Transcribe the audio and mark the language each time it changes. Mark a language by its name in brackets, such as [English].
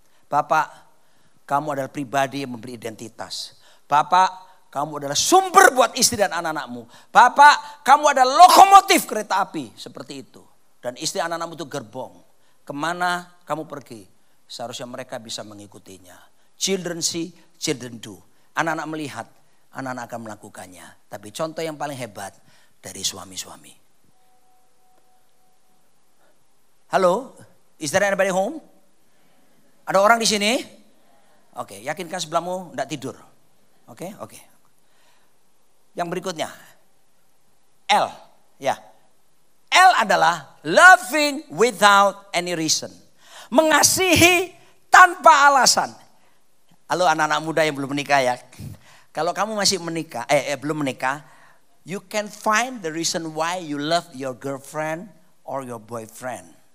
[Indonesian] Bapak, kamu adalah pribadi yang memberi identitas. Bapak, kamu adalah sumber buat istri dan anak-anakmu. Bapak, kamu adalah lokomotif kereta api, seperti itu. Dan istri anak-anakmu itu gerbong. Kemana kamu pergi, seharusnya mereka bisa mengikutinya. [English] Children see, children do. [Indonesian] Anak-anak melihat, anak-anak akan melakukannya. Tapi contoh yang paling hebat dari suami-suami. [English] Halo, is there anybody home? [Indonesian] Ada orang di sini? Oke, yakinkan sebelahmu tidak tidur. Oke. Yang berikutnya, L. Ya, L adalah [English] loving without any reason. [Indonesian] Mengasihi tanpa alasan. Halo anak-anak muda yang belum menikah ya. Kalau kamu masih menikah, belum menikah, [English] You can find the reason why you love your girlfriend or your boyfriend.